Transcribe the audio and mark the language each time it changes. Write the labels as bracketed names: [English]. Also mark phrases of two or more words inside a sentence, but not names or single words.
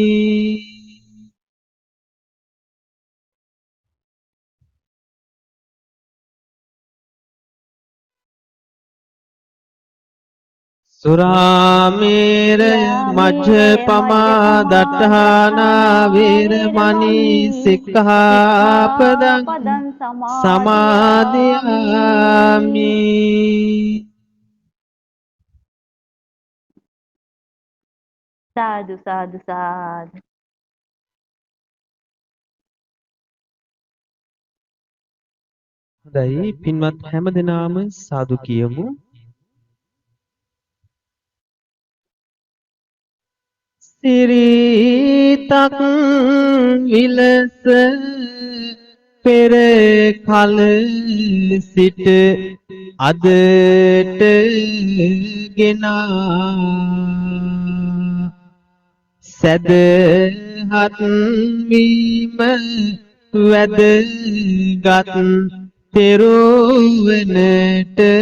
[Pali] සුරාමේරය මජ්ජපමා දට්ඨානා වේරමණී සික්ඛාපදං සමාදියාමි. [Sinhala] සාදු සාදු සාදු. හොඳයි පින්වත් හැමදෙනාම සාදු කියමු. සිරිතක් විලස පෙර කල සිට අදට ගෙනා සැදහත් වීම වැදගත් තෙරුවනට